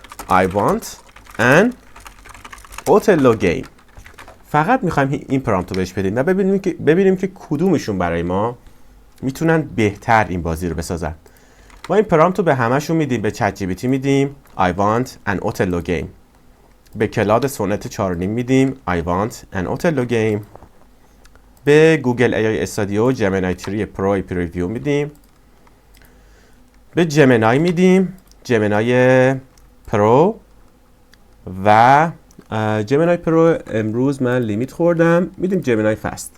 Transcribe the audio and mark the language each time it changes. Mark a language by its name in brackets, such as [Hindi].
[English] I want an Othello game. [Persian] فقط میخوایم این پرامپت رو بهش بدیم و ببینیم که کدومشون برای ما میتونن بهتر این بازی رو بسازن. ما این پرامپت رو به همشون میدیم. به چت جی پی تی میدیم [English] I want an Othello game. [Persian] به کلاد سونت 4.5 میدیم [English] I want an Othello game. [Persian] به گوگل AI استودیو جمینای 3 پرو پریویو میدیم. به جمینای میدیم جمینای پرو و جمینای پرو امروز من لیمیت خوردم، میدیم جمینای فست.